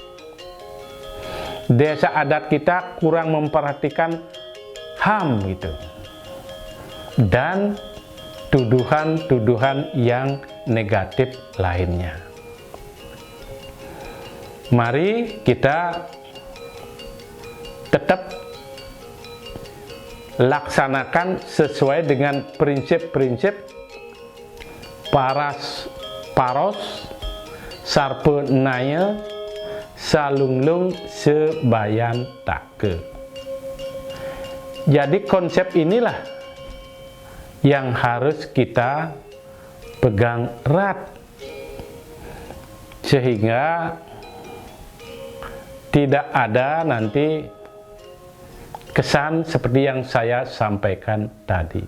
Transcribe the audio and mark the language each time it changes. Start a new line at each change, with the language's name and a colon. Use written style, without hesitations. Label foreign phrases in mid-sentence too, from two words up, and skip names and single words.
Indonesian: desa adat kita kurang memperhatikan HAM gitu, dan tuduhan-tuduhan yang negatif lainnya. Mari kita tetap laksanakan sesuai dengan prinsip-prinsip
Balinese: paros sarpe naya salunglung sebayan take.
Indonesian: Jadi konsep inilah yang harus kita pegang erat sehingga tidak ada nanti kesan seperti yang saya sampaikan tadi.